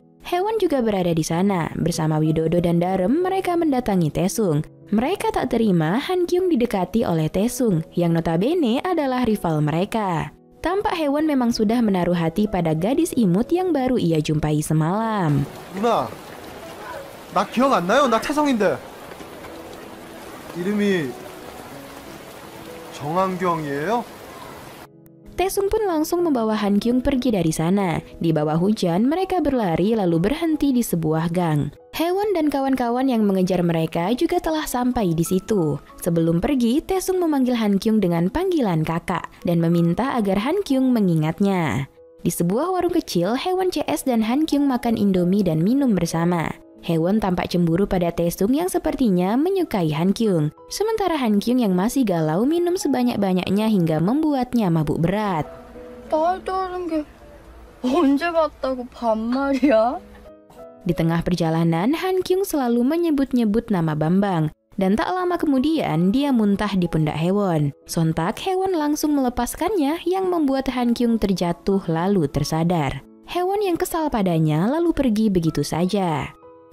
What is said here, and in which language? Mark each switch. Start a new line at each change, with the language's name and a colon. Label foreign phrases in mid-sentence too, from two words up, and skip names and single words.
Indonesian: Haewon juga berada di sana. Bersama Widodo dan Darum, mereka mendatangi Taesung. Mereka tak terima Han Kyung didekati oleh Taesung, yang notabene adalah rival mereka. Tampak Haewon memang sudah menaruh hati pada gadis imut yang baru ia jumpai semalam.
Korean: 누나, 나 기억 안 나요? 나 태성인데. 이름이 정한경이에요?
Indonesian: Taesung pun langsung membawa Han Kyung pergi dari sana. Di bawah hujan, mereka berlari lalu berhenti di sebuah gang. Haewon dan kawan-kawan yang mengejar mereka juga telah sampai di situ. Sebelum pergi, Taesung memanggil Han Kyung dengan panggilan kakak dan meminta agar Han Kyung mengingatnya. Di sebuah warung kecil, Haewon CS dan Han Kyung makan Indomie dan minum bersama. Haewon tampak cemburu pada Taesung yang sepertinya menyukai Han Kyung. Sementara Han Kyung yang masih galau minum sebanyak-banyaknya hingga membuatnya mabuk berat.
Korean: 말도 안 게 언제 봤다고 반말이야?
Indonesian: Di tengah perjalanan, Han Kyung selalu menyebut-nyebut nama Bambang. Dan tak lama kemudian, dia muntah di pundak Haewon. Sontak, Haewon langsung melepaskannya yang membuat Han Kyung terjatuh lalu tersadar. Haewon yang kesal padanya lalu pergi begitu saja.